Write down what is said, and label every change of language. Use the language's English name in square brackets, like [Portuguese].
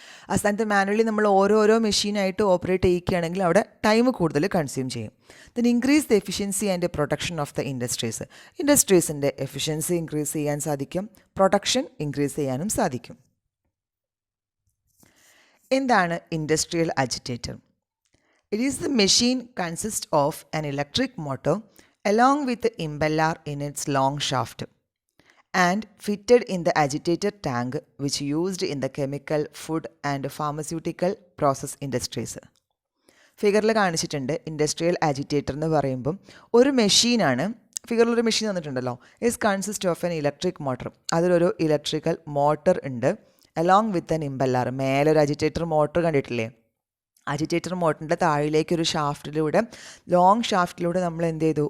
[Malayalam] ആ സ്ഥാനത്ത് മാനുവലി നമ്മൾ ഓരോരോ മെഷീനായിട്ട് ഓപ്പറേറ്റ് ചെയ്യിക്കുകയാണെങ്കിൽ അവിടെ ടൈം കൂടുതൽ കൺസ്യൂം ചെയ്യും. [English] Then increase the efficiency and production of the industries. [Malayalam] ഇൻഡസ്ട്രീസിൻ്റെ efficiency increase ചെയ്യാൻ സാധിക്കും, പ്രൊഡക്ഷൻ ഇൻക്രീസ് ചെയ്യാനും സാധിക്കും. എന്താണ് industrial agitator? [English] It is the machine consist of an electric motor along with the impeller in its long shaft and fitted in the agitator tank which used in the chemical, food and pharmaceutical process industries. [Malayalam] ഫിഗറിൽ കാണിച്ചിട്ടുണ്ട് industrial agitator എന്ന് പറയുമ്പം ഒരു മെഷീനാണ്. ഫിഗറിലൊരു machine തന്നിട്ടുണ്ടല്ലോ. [English] Is consist of an electric motor. [Malayalam] അതിലൊരു electrical motor ഉണ്ട്. [English] Along with an impeller. [Malayalam] മേലൊരു agitator motor കണ്ടിട്ടില്ലേ? അജിറ്റേറ്റർ മോട്ടറിൻ്റെ താഴിലേക്കൊരു ഷാഫ്റ്റിലൂടെ, ലോങ് ഷാഫ്റ്റിലൂടെ നമ്മൾ എന്ത് ചെയ്തു?